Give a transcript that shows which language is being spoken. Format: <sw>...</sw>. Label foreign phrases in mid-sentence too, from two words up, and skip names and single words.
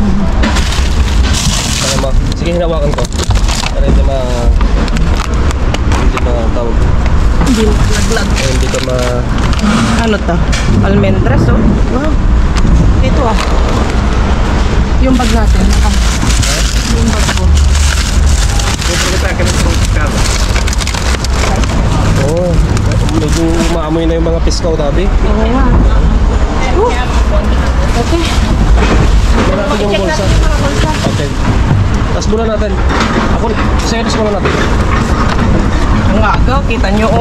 <tl>Sige, hinawakan ko. Para hindi tawag. Hindi naglag. Hindi ka Ano to? Almendras, oh. Wow. Dito ah. Yung bag natin. Yung bag ko.</tl> <pt>Vou aproveitar que eles estão de casa.</pt> <tl>Oo. Medyo umaamoy na yung mga piskaw tabi. Oo nga. Okay. Muna natin yung bulsa. Okay. Tapos muna natin. Ako, series muna natin. Ang agaw, kita nyo oh.</tl>